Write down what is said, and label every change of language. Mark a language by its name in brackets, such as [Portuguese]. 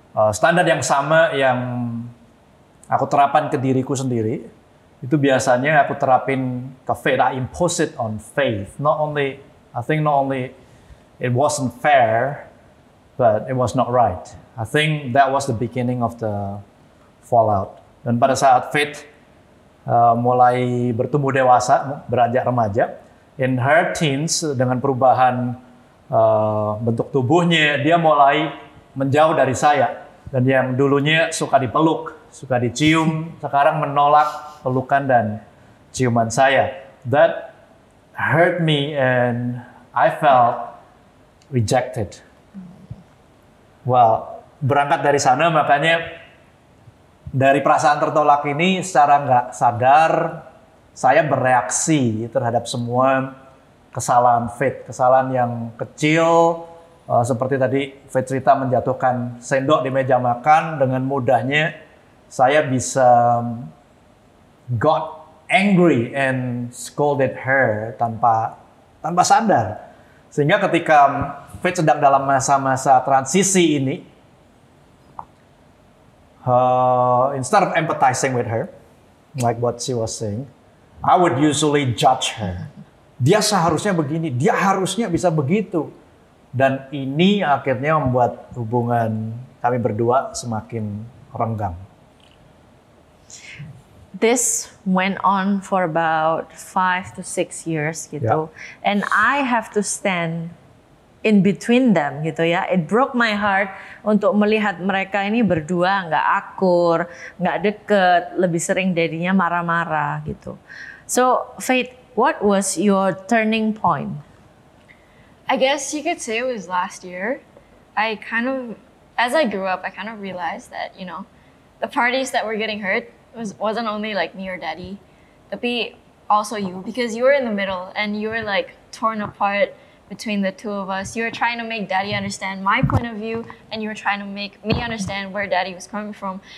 [Indonesian] Standar yang sama yang aku terapkan ke diriku sendiri, itu biasanya aku terapin ke Faith. [English] I impose it on Faith. I think not only it wasn't fair, but it was not right. I think that was the beginning of the fallout. [Indonesian] Dan pada saat Faith mulai bertumbuh dewasa, beranjak remaja, [English] in her teens, [Indonesian] dengan perubahan bentuk tubuhnya, dia mulai menjauh dari saya. Dan yang dulunya suka dipeluk, suka dicium, sekarang menolak pelukan dan ciuman saya. [English] That hurt me and I felt rejected. [Indonesian] Well, berangkat dari sana makanya dari perasaan tertolak ini secara nggak sadar saya bereaksi terhadap semua kesalahan Faith, kesalahan yang kecil seperti tadi Faith cerita menjatuhkan sendok di meja makan, dengan mudahnya saya bisa [English] got angry and scolded her [Indonesian] tanpa sadar. Sehingga ketika Faith sedang dalam masa-masa transisi ini, [English] instead of empathizing with her, like what she was saying, I would usually judge her. [Indonesian] Dia seharusnya begini, dia harusnya bisa begitu. Dan ini akhirnya membuat hubungan kami berdua semakin renggang. [English] This went on for about 5 to 6 years [Indonesian] gitu. [English] Yeah. And I have to stand in between them [Indonesian] gitu ya. [English] It broke my heart [Indonesian] untuk melihat mereka ini berdua nggak akur, nggak deket, lebih sering jadinya marah-marah gitu. [English] So Faith, what was your turning point? I guess you could say it was last year. As I grew up, I kind of realized that, the parties that were getting hurt wasn't only like me or Daddy, but also you, because you were in the middle and you were like torn apart between the two of us. You were trying to make Daddy understand my point of view, and you were trying to make me understand where Daddy was coming from.